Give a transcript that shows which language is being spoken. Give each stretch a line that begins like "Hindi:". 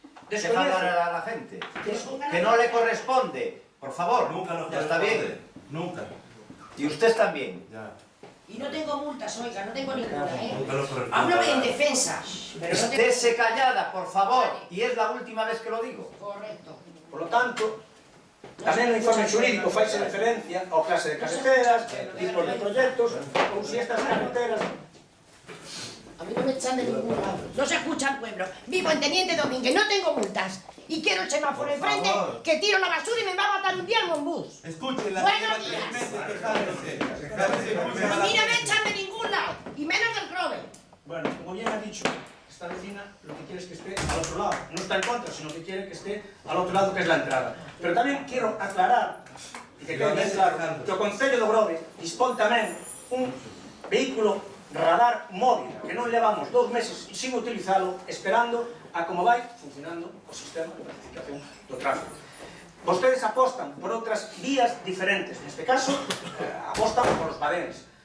Spanish: deja hablar a la gente, que no le corresponde, por favor, ya está bien. Nunca. Y usted también. Ya. Y no tengo multas, oiga, no tengo ninguna, ¿eh? Nunca lo corresponde. Hablo en defensa. Pero no tengo... Estése callada, por favor, y es la última vez que lo digo. Correcto. Por lo tanto,
Galician: Tamén no informe xurídico faise referencia ao clase de carreteras, tipos de proxectos, ou si estas carreteras...
Spanish: A mí no me echan de ningún lado. No se escucha el pueblo. Vivo en Teniente Domínguez, no tengo multas. Y quiero el semáforo enfrente, que tiro la basura y me va a matar un día en un bus. Escuchen, la Buenos señora días. quejándose. A mí no me echan de ningún lado, y menos del Grove. Bueno, como bien ha dicho, esta vecina lo que quiere es que esté al otro lado. No está en contra, sino que quiere que esté al otro lado, que es la entrada.
Galician: Pero tamén quiero aclarar, e que quede ben claro, que o Concello do Grove dispón tamén un vehículo radar móvil, que non levamos 2 meses sin utilizalo, esperando a como vai funcionando o sistema de planificación do tráfico. Vostedes apostan por outras vías diferentes, neste caso, apostan por os badenes.